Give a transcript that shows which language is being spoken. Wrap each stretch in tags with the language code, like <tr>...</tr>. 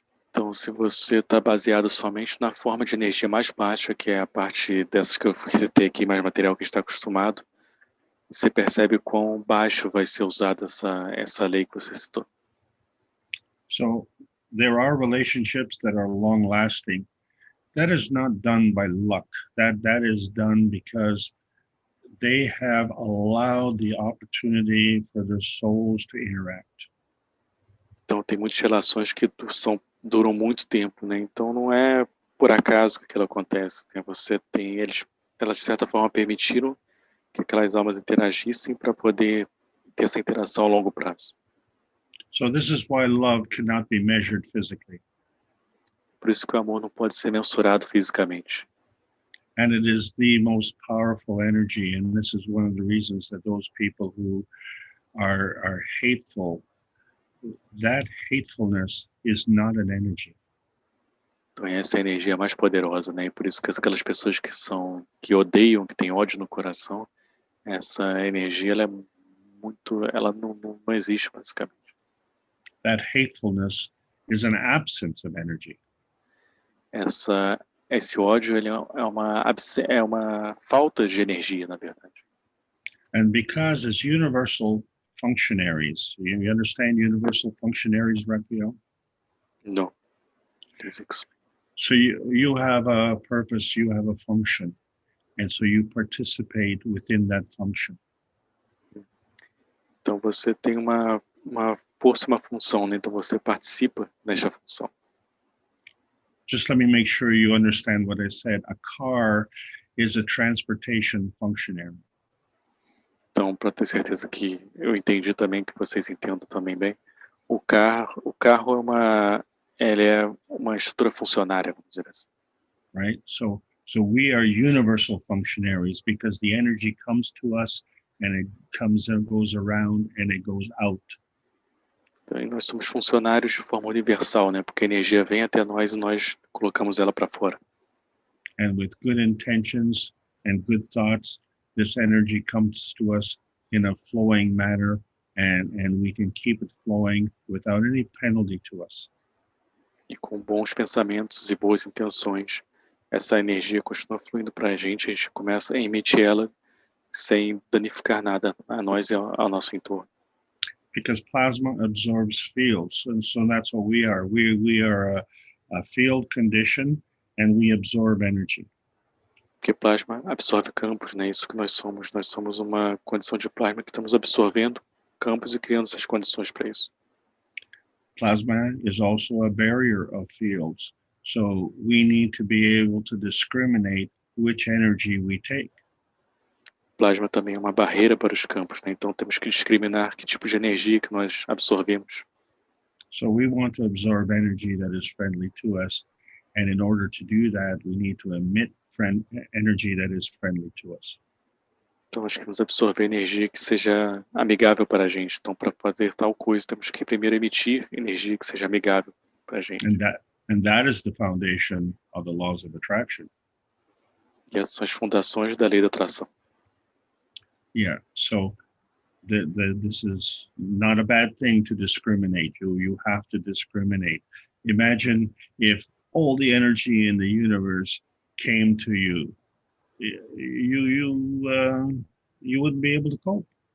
<pt>Então, se você está baseado somente na forma de energia mais baixa, que é a parte dessas que eu citei aqui, mais material que está acostumado, você percebe quão baixo vai ser usada essa lei que você citou.</pt> <en>So there are relationships that are long-lasting. That is not done by luck. That is done because they have allowed the opportunity for their souls to interact.</en> <pt>Então, tem muitas relações que duram muito tempo, né? Então, não é por acaso que aquilo acontece, né? Elas de certa forma permitiram que aquelas almas interagissem para poder ter essa interação a longo prazo.</pt> <en>So this is why love cannot be measured physically.</en> <pt>Por isso que o amor não pode ser mensurado fisicamente.</pt> <en>And it is the most powerful energy, and this is one of the reasons that those people who are hateful, that hatefulness is not an energy.</en> <pt>Então essa é a energia mais poderosa, né? E por isso que aquelas pessoas que odeiam, que têm ódio no coração, essa energia ela não existe basicamente.</pt> <en>That hatefulness is an absence of energy.</en> <pt>Esse ódio ele é uma falta de energia, na verdade.</pt> <en>And because as universal functionaries, you understand universal functionaries, Raphael?</en> <pt>Não.</pt> <en>So you have a purpose, you have a function, and so you participate within that function.</en> <pt>Então você tem uma força, uma função, né? Então você participa dessa função.</pt> <en>Just let me make sure you understand what I said. A car is a transportation functionary.</en> <pt>Então, para ter certeza que eu entendi também, que vocês entendam também bem, o carro é uma estrutura funcionária, vamos dizer assim.</pt> <en>Right? So we are universal functionaries because the energy comes to us and it comes and goes around and it goes out.</en> <pt>Então, nós somos funcionários de forma universal, né? Porque a energia vem até nós e nós colocamos ela para fora.</pt> <en>And with good intentions and good thoughts, this energy comes to us in a flowing manner, and we can keep it flowing without any penalty to us.</en> <pt>E com bons pensamentos e boas intenções, essa energia continua fluindo para a gente começa a emitir ela sem danificar nada a nós e ao nosso entorno.</pt> <en>Because plasma absorbs fields, and so that's what we are. We are a field condition, and we absorb energy.</en> <pt>Porque plasma absorve campos, né? Isso que nós somos. Nós somos uma condição de plasma que estamos absorvendo campos e criando essas condições para isso.</pt> <en>Plasma is also a barrier of fields, so we need to be able to discriminate which energy we take.</en> <pt>Plasma também é uma barreira para os campos, né? Então temos que discriminar que tipo de energia que nós absorvemos.</pt> <en>So we want to absorb energy that is friendly to us, and in order to do that, we need to emit energy that is friendly to us.</en> <pt>Então nós queremos absorver energia que seja amigável para a gente. Então para fazer tal coisa, temos que primeiro emitir energia que seja amigável para a gente.</pt> <en>And that is the foundation of the laws of attraction.</en> <pt>E essas são as fundações da lei da atração.</pt> <en>Yeah, so this is not a bad thing to discriminate. You have to discriminate. Imagine if all the energy in the universe came to you. You wouldn't be able to cope.</en>